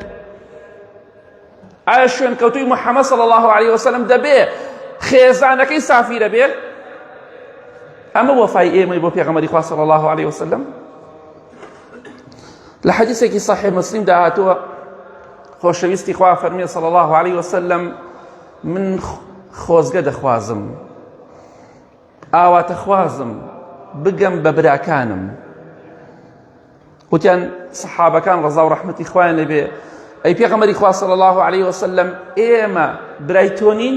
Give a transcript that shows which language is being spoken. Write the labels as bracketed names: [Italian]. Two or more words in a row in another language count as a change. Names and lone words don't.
[Central Kurdish] ئایا شوێنکەوتووی محەممەد [Arabic] صلی الله عليه وسلم [Central Kurdish] دەبێ خێزانەکەی سافیرە بێ؟ ئەمە وەفای ئێمەی بۆ پێغەمبەری خوا [Arabic] صلی الله عليه وسلم. [Central Kurdish] لە حەدیثێکی صحیح مسلم داهاتووە خۆشەویستی خوا فەرمێ [Arabic] صلی الله عليه وسلم [Central Kurdish] من خۆزگە دەخوازم، ئاواتە خوازم بگەم بە براکانم. وتیان سەحابەکان ڕەزا و ڕەحمەتی خوایان لێبێ ئەی پێغەمبەری خوا [Arabic] صلی الله عليه وسلم [Central Kurdish] ئێمە برای تۆ نین؟